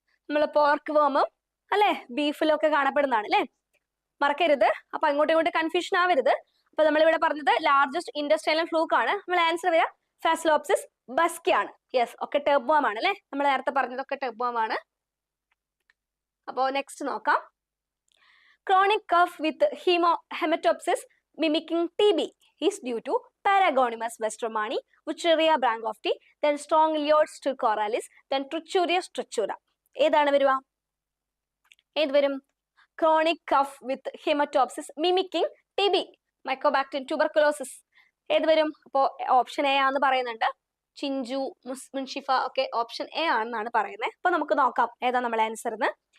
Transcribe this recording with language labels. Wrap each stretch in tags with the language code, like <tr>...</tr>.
<ml>നമ്മൾ പോർക്ക് വേമും അല്ലെ ബീഫിലും ഒക്കെ കാണപ്പെടുന്നതാണ് അല്ലെ? മറക്കരുത്. അപ്പൊ അങ്ങോട്ടും കൺഫ്യൂഷൻ ആവരുത്. അപ്പൊ നമ്മളിവിടെ പറഞ്ഞത് ലാർജസ്റ്റ് ഇൻഡസ്ട്രൈനൽ ഫ്ലൂക്ക് ആണ്. നമ്മൾ ആൻസർ വരിക ഫെസിലോപ്സിസ് ബസ്കി ആണ്. യെസ്, ഒക്കെ ടേപ്പ് വേം ആണ് അല്ലെ? നമ്മൾ നേരത്തെ പറഞ്ഞതൊക്കെ ടേപ്പ് വേം ആണ്. അപ്പോ നെക്സ്റ്റ് നോക്കാം.</ml> <en>Chronic cough with haemoptysis mimicking TB is due to Paragonimus westromani, Wucheria branchofti, then strong Liod stricoralis, then Trichurius trichura.</en> <ml>ഏതാണ് വരുക? ഏത് വരും?</ml> <en>Chronic cough with haemoptysis mimicking TB, mycobacterium tuberculosis.</en> <ml>ഏത് വരും? അപ്പോ ഓപ്ഷൻ എ ആണെന്ന് പറയുന്നുണ്ട്. ചിഞ്ചു, മുൻഷിഫ ഒക്കെ ഓപ്ഷൻ എ ആണെന്നാണ് പറയുന്നത്. അപ്പൊ നമുക്ക് നോക്കാം ഏതാ നമ്മളെ ആൻസർ എന്ന്.</ml>